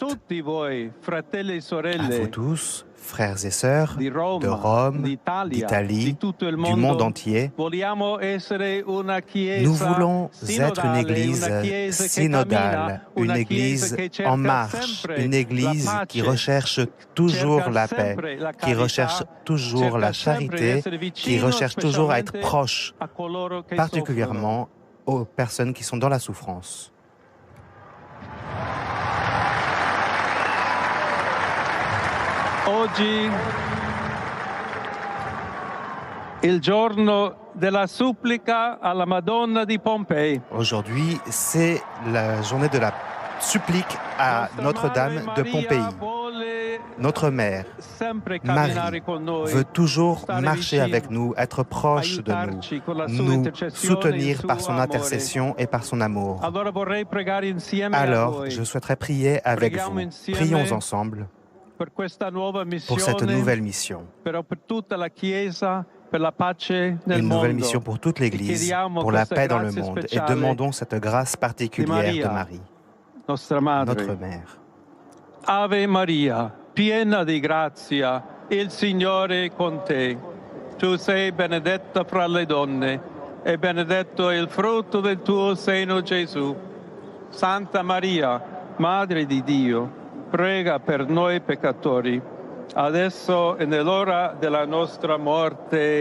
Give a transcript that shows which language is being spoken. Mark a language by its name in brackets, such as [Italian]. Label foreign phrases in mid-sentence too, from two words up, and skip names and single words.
[French] À vous tous, frères et sœurs de Rome, d'Italie, du monde entier, nous voulons être une Église synodale, une Église en marche, une Église qui recherche toujours la paix, qui recherche toujours la charité, qui recherche toujours à être proche, particulièrement aux personnes qui sont dans la souffrance. [Italian] Oggi il giorno della supplica alla Madonna di Pompei. [French] Aujourd'hui, c'est la journée de la supplique à Notre-Dame de Pompéi. Notre mère, Marie, veut toujours marcher avec nous, être proche de nous, nous soutenir par son intercession et par son amour. Alors, je souhaiterais prier avec vous. Prions ensemble pour cette nouvelle mission. Une nouvelle mission pour toute l'Église, pour la paix dans le monde. Et demandons cette grâce particulière de Marie, notre Mère. [Italian] Ave Maria, piena di grazia, il Signore è con te. Tu sei benedetta fra le donne, e benedetto è il frutto del tuo seno, Gesù. Santa Maria, Madre di Dio, prega per noi peccatori, adesso e nell'ora della nostra morte.